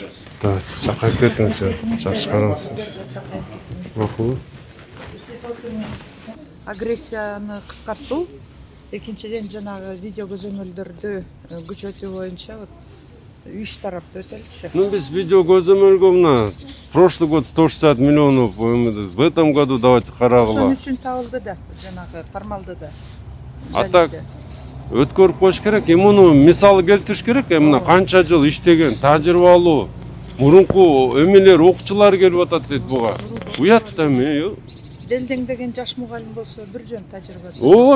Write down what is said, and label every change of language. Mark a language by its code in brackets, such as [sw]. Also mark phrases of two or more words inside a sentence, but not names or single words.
[ky] Сакайып кеттиңиз, жакшы караңыз. Макул. Агрессияны кыскартуу, экинчиден жанагы видео көзөмөлдөрдү күчөтүү боюнча үч тарапты өтөлчү. [ru] Ну, без [ky] видео көзөмөлгө мына [ru] прошлый год 160 миллионов, в этом году давайте карагыла. [ky] Ошон үчүн табылды да, жанагы формалды да. А так өткөрүп коюш керек. Муну мисалы келтириш керек. Мына канча жыл иштеген, тажрыйбалуу, мурунку эмелер, окуучулар келип атат дейт буга. Уят да эми. Делдеңдеген жаш мугалим болсо бир жөн тажрыйбасы.